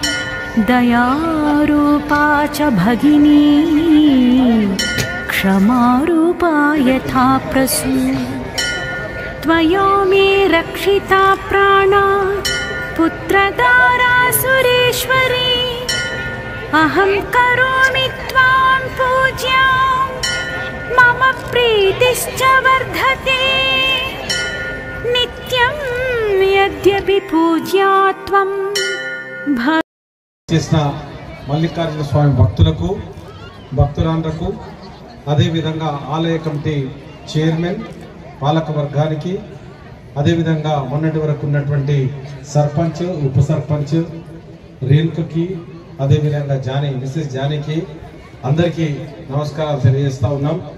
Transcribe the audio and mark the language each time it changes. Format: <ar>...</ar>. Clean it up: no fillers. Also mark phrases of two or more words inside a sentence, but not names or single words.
<sa>दयारूपा च भगिनी क्षमारूपा यथा प्रसू त्वया मे रक्षिता प्राणा पुत्रदारा सुरेश्वरी अहं करोमि त्वां पूज्यां मम प्रीतिश्च वर्धते नित्यं यद्यपि पूज्या त्वं</sa> <te>చేసిన మల్లికార్జున స్వామి భక్తులకు భక్తురాండ్రకు అదేవిధంగా ఆలయ కమిటీ చైర్మన్ పాలక వర్గానికి అదేవిధంగా మొన్నటి వరకు ఉన్నటువంటి సర్పంచ్ ఉప సర్పంచ్ రేణుకకి అదేవిధంగా మిసెస్ జానీకి అందరికీ నమస్కారాలు తెలియజేస్తా ఉన్నాం.</te>